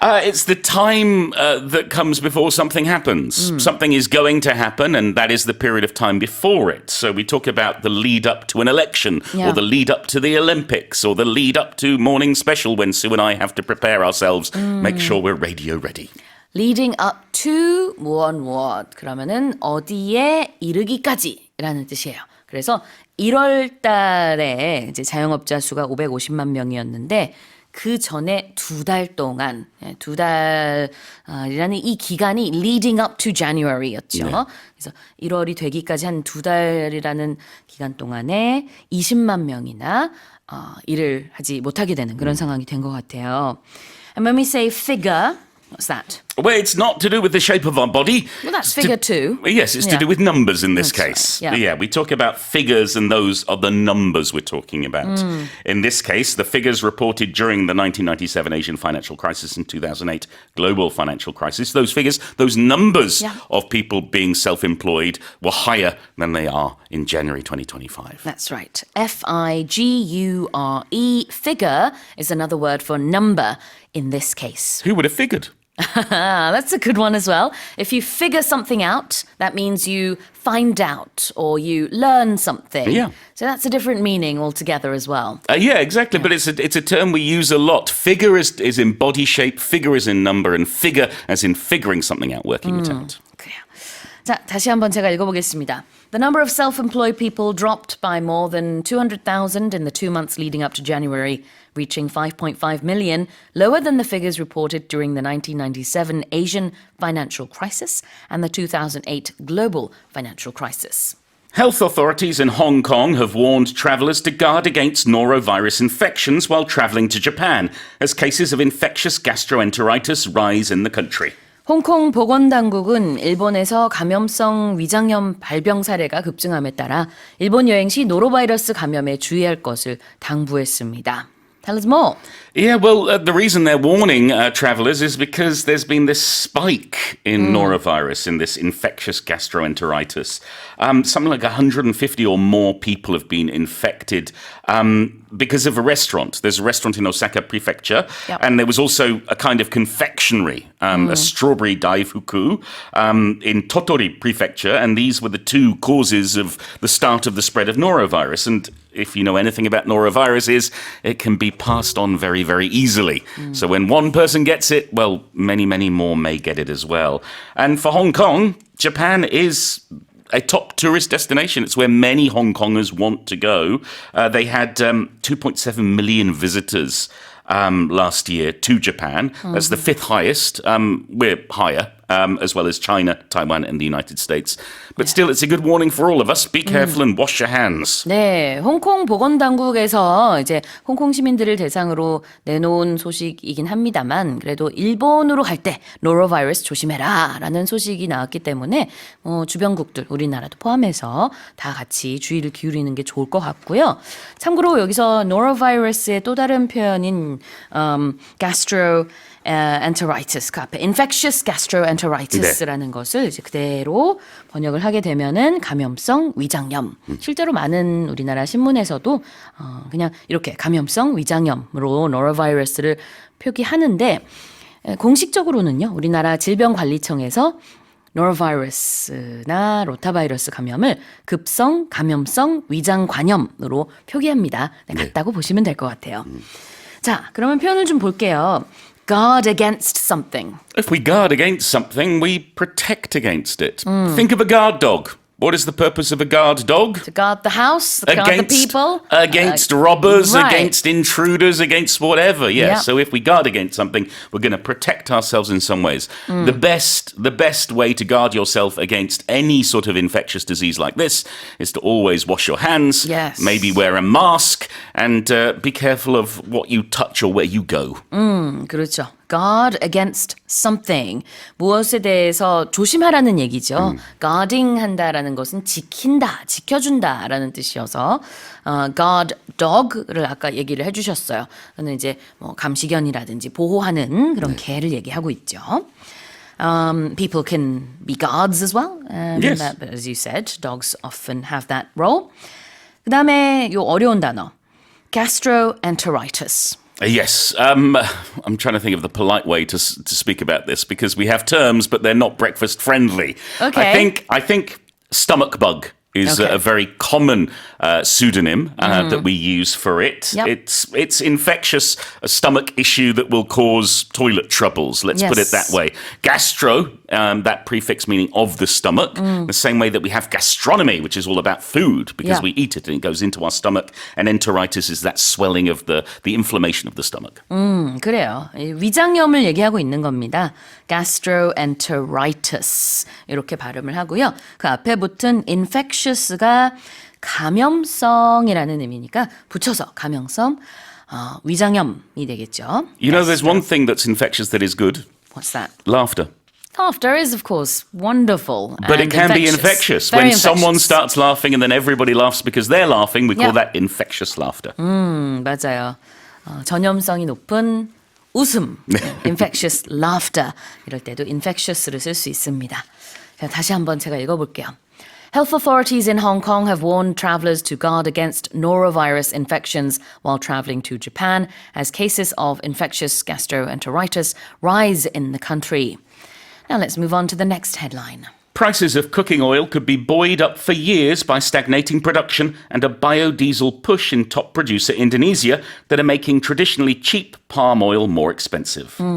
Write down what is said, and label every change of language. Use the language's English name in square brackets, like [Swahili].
[English] It's the time that comes before something happens. Something is going to happen, and that is the period of time before it. So we talk about the lead up to an election, or the lead up to the Olympics, or the lead up to Morning Special when Sue and I have to prepare ourselves, make sure we're radio ready. Leading up to [Korean] 무엇 그러면은 어디에 이르기까지라는 뜻이에요. 그래서 1월 달에 이제 자영업자 수가 550만 명이었는데 그 전에 2달 동안 2달이라는 이 기간이 [English] leading up to January [Korean] 였죠. 그래서 1월이 되기까지 한 2달이라는 기간 동안에 20만 명이나 일을 하지 못하게 되는 그런 상황이 된 것 같아요. [English] And when we say figure, what's that? Well, it's not to do with the shape of our body. Well, that's figure two. Yes, it's to do with numbers in this That's case. right, yeah. We talk about figures, and those are the numbers we're talking about. In this case, the figures reported during the 1997 Asian financial crisis and 2008 global financial crisis, those figures, those numbers of people being self-employed were higher than they are in January 2025. That's right. F-I-G-U-R-E. Figure is another word for number in this case. Who would have figured? That's a good one as well. If you figure something out, that means you find out or you learn something. Yeah. So that's a different meaning altogether as well. Yeah, exactly. But it's a term we use a lot. Figure is in body shape, figure is in number, and figure as in figuring something out, working it out. [Korean] 그래요. 자, 다시 한번 제가 읽어보겠습니다. [English] The number of self-employed people dropped by more than 200,000 in the 2 months leading up to January, reaching 5.5 million, lower than the figures reported during the 1997 Asian financial crisis and the 2008 global financial crisis. Health authorities in Hong Kong have warned travellers to guard against norovirus infections while travelling to Japan, as cases of infectious gastroenteritis rise in the country. [Korean] 홍콩 보건당국은 일본에서 감염성 위장염 발병 사례가 급증함에 따라 일본 여행 시 노로바이러스 감염에 주의할 것을 당부했습니다. [English] Tell us more. Yeah, well, the reason they're warning travelers is because there's been this spike in norovirus, in this infectious gastroenteritis. Something like 150 or more people have been infected because of a restaurant. There's a restaurant in Osaka Prefecture, Yep. and there was also a kind of confectionery, a strawberry daifuku in Tottori Prefecture, and these were the two causes of the start of the spread of norovirus. And if you know anything about norovirus, it can be passed on very, very easily. So when one person gets it, well, many, many more may get it as well. And for Hong Kong, Japan is a top tourist destination. It's where many Hong Kongers want to go. They had 2.7 million visitors last year to Japan. That's the fifth highest. We're higher, as well as China, Taiwan, and the United States. But still, it's a good warning for all of us. Be careful and wash your hands. [Korean] 네, 홍콩 보건당국에서 이제 홍콩 시민들을 대상으로 내놓은 소식이긴 합니다만 그래도 일본으로 갈 때 노로바이러스 조심해라라는 소식이 나왔기 때문에 주변국들 우리나라도 포함해서 다 같이 주의를 기울이는 게 좋을 것 같고요. 참고로 여기서 노로바이러스의 또 다른 표현인 gastroenteritis, 그 앞에 infectious gastroenteritis라는 것을 이제 그대로 번역을 하게 되면은 감염성 위장염. 실제로 많은 우리나라 신문에서도 그냥 이렇게 감염성 위장염으로 노로바이러스를 표기하는데 공식적으로는요. 우리나라 질병관리청에서 노로바이러스나 로타바이러스 감염을 급성 감염성 위장관염으로 표기합니다. 네, 같다고 보시면 될 것 같아요. 자, 그러면 표현을 좀 볼게요. [English] Guard against something. If we guard against something, we protect against it. Think of a guard dog. What is the purpose of a guard dog? To guard the house, to guard the people. Against robbers, right. against intruders, against whatever. Yeah. Yep. So if we guard against something, we're going to protect ourselves in some ways. The best way to guard yourself against any sort of infectious disease like this is to always wash your hands. Yes. Maybe wear a mask and be careful of what you touch or where you go. [Korean] 그렇죠. [English] Guard against something. [Korean] 무엇에 대해서 조심하라는 얘기죠. Guarding 한다라는 것은 지킨다, 지켜준다라는 뜻이어서 guard dog를 아까 얘기를 해주셨어요. 저는 이제 뭐 감시견이라든지 보호하는 그런 개를 얘기하고 있죠. [English] People can be guards as well. Yes. But as you said, dogs often have that role. [Korean] 그 다음에 요 어려운 단어. [English] Gastroenteritis. Yes, I'm trying to think of the polite way to speak about this because we have terms, but they're not breakfast friendly. Okay. I think stomach bug is Okay. a very common pseudonym that we use for it. Yep. It's infectious stomach issue that will cause toilet troubles. Let's put it Yes. that way. Gastro, that prefix meaning of the stomach, the same way that we have gastronomy, which is all about food because Yeah. we eat it and it goes into our stomach. And enteritis is that swelling of the inflammation of the stomach. [Korean] 그래요. 위장염을 얘기하고 있는 겁니다. gastroenteritis 이렇게 발음을 하고요. 그 앞에 붙은 infectious가 감염성이라는 의미니까 붙여서 감염성 위장염이 되겠죠. [English] You know, there's one thing that's infectious that is good. What's that? Laughter. Laughter is, of course, wonderful. But and it can be infectious. Very When someone infectious. starts laughing and then everybody laughs because they're laughing, we call Yeah. that infectious laughter. [Korean] 맞아요. 전염성이 높은 웃음, [English] infectious laughter. [Korean] 이럴 때도 infectious를 쓸 수 있습니다. 자, 다시 한번 제가 읽어볼게요. [English] Health authorities in Hong Kong have warned travelers to guard against norovirus infections while traveling to Japan as cases of infectious gastroenteritis rise in the country. Now let's move on to the next headline. Prices of cooking oil could be buoyed up for years by stagnating production and a biodiesel push in top producer Indonesia that are making traditionally cheap palm oil more expensive.